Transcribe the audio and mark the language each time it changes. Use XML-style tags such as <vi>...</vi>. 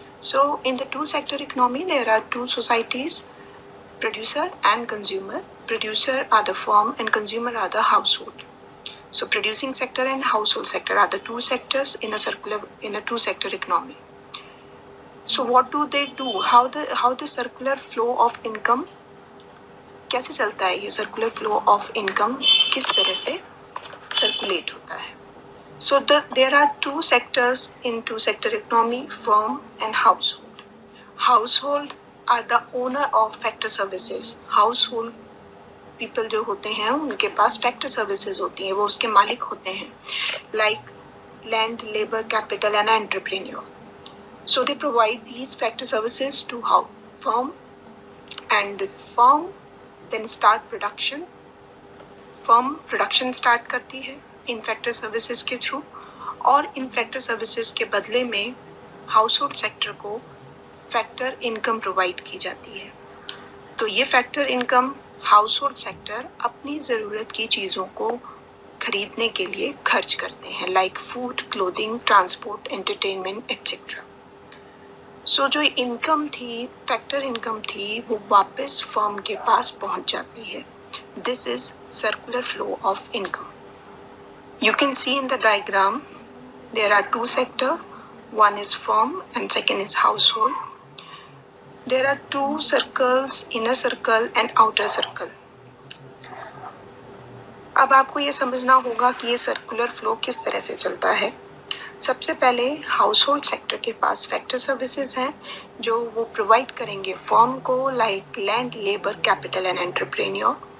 <en>So in the two sector economy, there are two societies, producer and consumer. Producer are the firm and consumer are the household. So producing sector and household sector are the two sectors in a two sector economy. So what do they do? How the circular flow of income,</en> <hi>कैसे चलता है ये circular flow of income, किस तरह से circulate होता है?</hi> <en>So there are two sectors in two sector economy, firm and household. Household are the owner of factor services. Household people</en> <hi>जो होते हैं उनके पास फैक्टर सर्विसेज होती हैं, वो उसके मालिक होते हैं,</hi> <en>like land, labor, capital and entrepreneur. So they provide these factor services to firm, and firm then start production. Firm production start</en> <hi>करती है इन फैक्टर सर्विसेज के थ्रू, और इन फैक्टर सर्विसेज के बदले में हाउसहोल्ड सेक्टर को फैक्टर इनकम प्रोवाइड की जाती है। तो ये फैक्टर इनकम हाउसहोल्ड सेक्टर अपनी ज़रूरत की चीज़ों को खरीदने के लिए खर्च करते हैं, like food, clothing, transport, entertainment etcetera. सो जो इनकम थी, फैक्टर इनकम थी, वो वापस फर्म के पास पहुंच जाती है।</hi> <en>This is circular flow of income. You can see in the diagram there are two sector, one is firm and second is household. There are two circles, inner circle and outer circle.</en> <hi>अब आपको ये समझना होगा कि ये circular flow किस तरह से चलता है। सबसे पहले हाउसहोल्ड सेक्टर के पास फैक्टर सर्विसेज हैं जो वो प्रोवाइड करेंगे फर्म को, like land, labour, capital and entrepreneur.</hi>